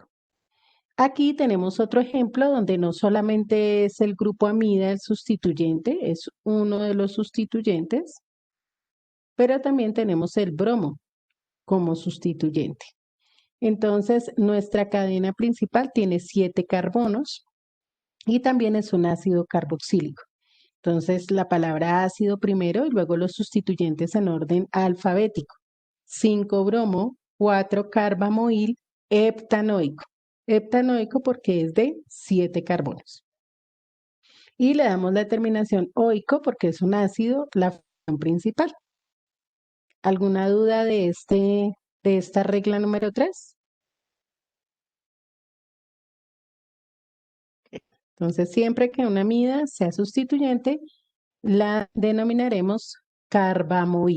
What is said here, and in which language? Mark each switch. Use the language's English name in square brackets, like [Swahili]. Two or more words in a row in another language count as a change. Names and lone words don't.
[Spanish] Aquí tenemos otro ejemplo donde no solamente es el grupo amida el sustituyente, es uno de los sustituyentes, pero también tenemos el bromo como sustituyente. Entonces, nuestra cadena principal tiene 7 carbonos y también es un ácido carboxílico. Entonces, la palabra ácido primero y luego los sustituyentes en orden alfabético. 5-bromo, 4-carbamoil, heptanoico. Heptanoico porque es de 7 carbonos. Y le damos la terminación oico porque es un ácido, la función principal. ¿Alguna duda de esta regla número 3? Entonces, siempre que una amida sea sustituyente, la denominaremos carbamoil.